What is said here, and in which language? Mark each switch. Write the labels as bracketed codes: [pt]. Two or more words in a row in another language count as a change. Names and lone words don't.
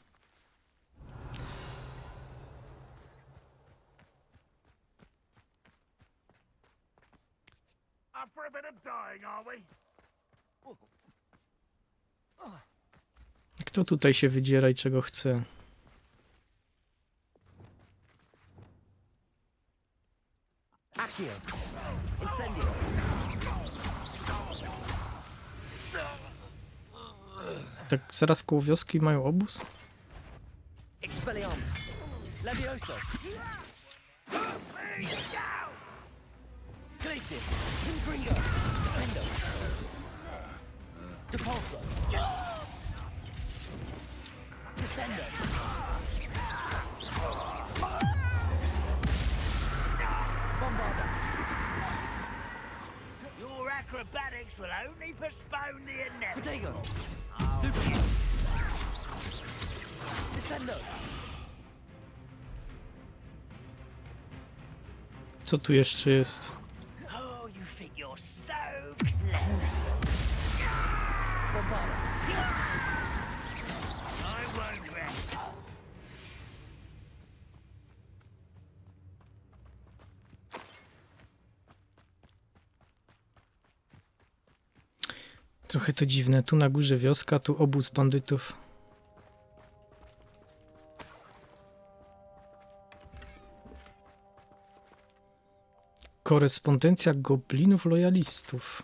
[pl] Kto tutaj się wydziera i czego chce? Accio. Incendio. Tak zaraz koło wioski mają obóz? Expelliarmus. Levioso. Glacius. Confringo. Fendo. Depulso. Descendo. Bombarda. [en] Your acrobatics will only postpone the inevitable. [pl] Protego. Stupid. Descendo. Co tu jeszcze jest? [en] Oh, you think you're so clever. [pl] Bombarda. [en] I won't rest. [pl] Trochę to dziwne. Tu na górze wioska, tu obóz bandytów. Korespondencja goblinów lojalistów.